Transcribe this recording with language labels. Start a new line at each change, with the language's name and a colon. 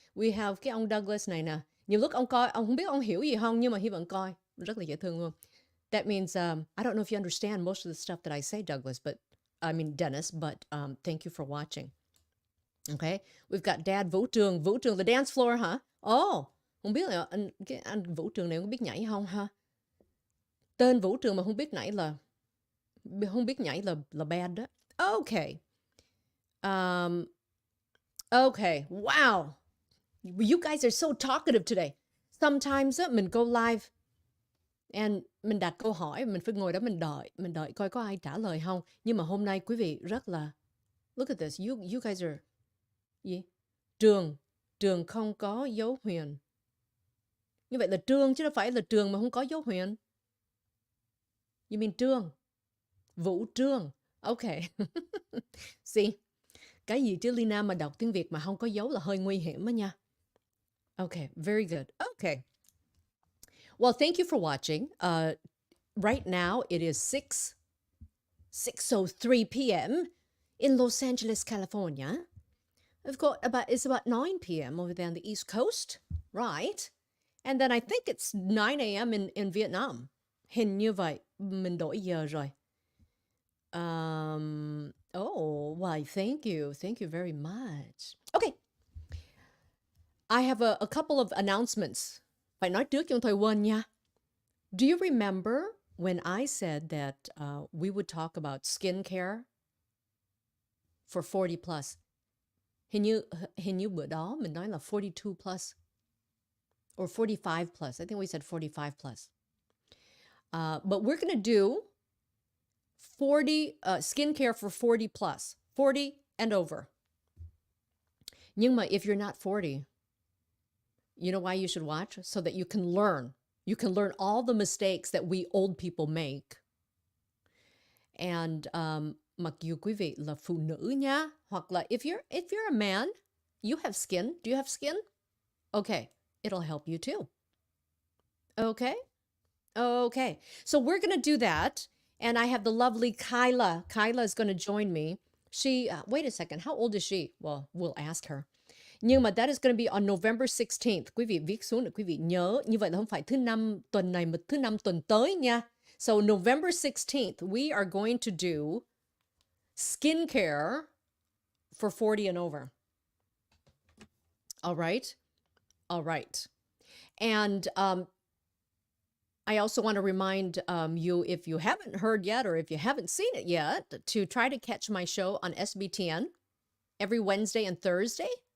English: We have
Vietnamese: cái ông Douglas này nè. Nhiều lúc ông coi, ông không biết ông hiểu gì không, nhưng mà Hy vẫn coi. Rất là dễ thương luôn.
English: That means, I don't know if you understand most of the stuff that I say, Douglas, but, I mean, Dennis, but thank you for watching. Okay, we've got Dad Vũ trường. Vũ trường, the dance floor, hả?
Vietnamese: Oh, không biết là anh Vũ trường này có biết nhảy không ha? Tên Vũ trường mà không biết nhảy là bad đó.
English: Okay. Okay, wow. You guys are so talkative today. Sometimes
Vietnamese: mình
English: go live and
Vietnamese: mình đặt câu hỏi, mình phải ngồi đó mình đợi coi có ai trả lời không. Nhưng mà hôm nay quý vị rất là,
English: look at this, you guys are,
Vietnamese: gì? Trường không có dấu huyền. Như vậy là trường chứ đâu phải là trường mà không có dấu huyền.
English: You mean
Vietnamese: trường. Vũ trường. Okay. See, cái gì chứ Leyna mà đọc tiếng Việt mà không có dấu là hơi nguy hiểm đó nha.
English: Okay, very good. Okay. Well, thank you for watching. Right now it is 6:03 p.m. in Los Angeles, California. It's about 9 p.m. over there on the East Coast, right? And then I think it's 9 a.m. in Vietnam.
Vietnamese: Hình như vậy, mình đổi giờ rồi.
English: Oh, why, thank you. Thank you very much. Okay. I have a couple of announcements.
Vietnamese: Phải nói trước cho thôi quên nha.
English: Do you remember when I said that we would talk about skincare for 40 plus?
Vietnamese: Hình như bữa đó mình nói là
English: 42 plus or 45 plus. I think we said 45 plus. But we're going to do 40 skincare for 40 plus, 40 and over.
Vietnamese: Nhưng mà
English: if you're not 40, you know why you should watch? So that you can learn. You can learn all the mistakes that we old people make. And
Vietnamese: mặc dù quý vị là phụ nữ nha, hoặc là
English: if you're a man, you have skin. Do you have skin? Okay, it'll help you too. Okay? Okay. So we're going to do that. And I have the lovely Kyla. Kyla is going to join me. She, wait a second, how old is she? Well, we'll ask her.
Vietnamese: Nhưng mà
English: that is going to be on November 16th.
Vietnamese: Quý vị viết xuống để quý vị nhớ. Như vậy là không phải thứ 5 tuần này mà thứ 5 tuần tới nha.
English: So November 16th, we are going to do skincare for 40 and over. All right? All right. And I also want to remind you, if you haven't heard yet or if you haven't seen it yet, to try to catch my show on SBTN every Wednesday and Thursday.